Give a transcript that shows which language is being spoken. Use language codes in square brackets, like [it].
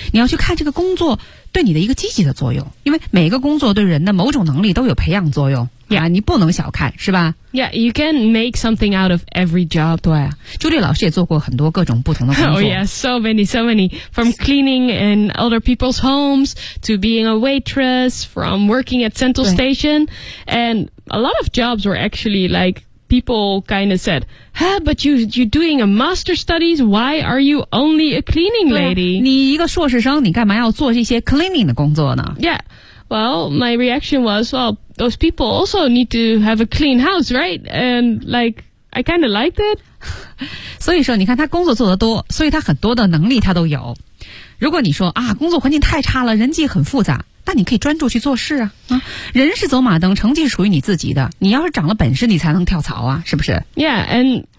[zh] 你要去看这个工作对你的一个积极的作用，因为每个工作对人的某种能力都有培养作用。 [en] Yeah. [zh] 啊，你不能小看，是吧 [en] ？Yeah, you can make something out of every job. [zh] 对，朱莉老师也做过很多各种不同的工作。 [en] Oh yeah, so many, so many. From cleaning in other people's homes to being a waitress, from working at Central Station, and a lot of jobs were actually like. People kind of said, huh, but you're doing a master studies, why are you only a cleaning lady? [zh] 你一个硕士生，你干嘛要做这些 cleaning 的工作呢？ [en] Yeah, well, my reaction was, well, those people also need to have a clean house, right? And like, I kind of liked it. [zh] 所以说你看他工作做得多，所以他很多的能力他都有。如果你说啊，工作环境太差了，人际很复杂。那你可以专注去做事啊，啊，人是走马灯，成绩是属于你自己的。你要是长了本事，你才能跳槽啊，是不是 [en] ？Yeah, and